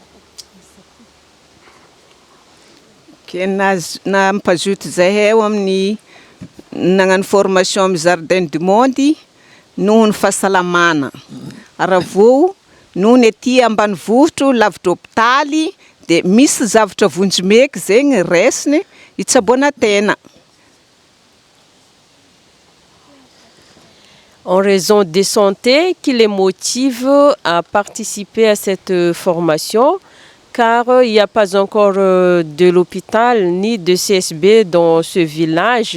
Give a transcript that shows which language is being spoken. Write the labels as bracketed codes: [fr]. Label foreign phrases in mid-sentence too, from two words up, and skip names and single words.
[mg] Nampazoto zahay amin'ny nagnano formation amin'ny Jardin du Monde noho ny fahasalamana. Aravo noho ny aty ambanivohitro lavitra hôpitaly dia misy zavatra vonjimeka zegny raisiny hitsaboana tena. [fr] En raison des santé qui les motive à participer à cette formation, car il n'y a pas encore de l'hôpital ni de CSB dans ce village.